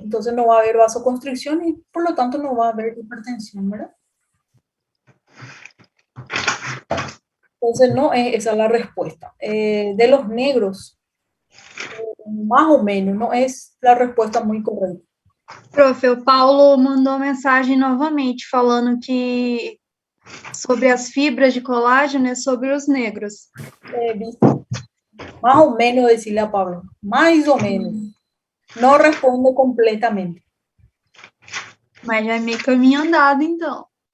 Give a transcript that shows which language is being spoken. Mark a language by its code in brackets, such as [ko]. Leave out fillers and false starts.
[es] Entonces no va a haber vasoconstricción y por lo tanto no va a haber hipertensión, ¿verdad? Entonces no es esa la respuesta. De los negros, más o menos, no es la respuesta muy correcta. [pt] Profe, o Paulo mandou mensagem novamente falando que sobre as fibras de colágeno é sobre os negros. [es] Más o menos decirle a Pablo, más o menos. No responde completamente. [pt] Mas já é meio caminho andado, então.